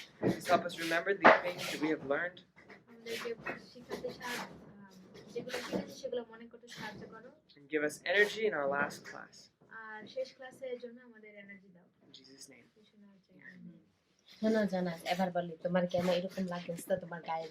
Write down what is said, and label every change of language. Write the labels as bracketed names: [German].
[English] please help us remember these things that we have learned. [Bangla] আমাদেরকে শিখাতে যেগুলো শিখেছি সেগুলো মনে করতে সাহায্য করো [English] And give us energy in our last class. [Bangla] আর শেষ ক্লাসের জন্য আমাদের এনার্জি দাও। [English] In Jesus' name. [Bangla] শোনা হচ্ছে আমিন। শোনো জানাস এবার বলি তোমার কেন এরকম লাগছে তোমার গায়ে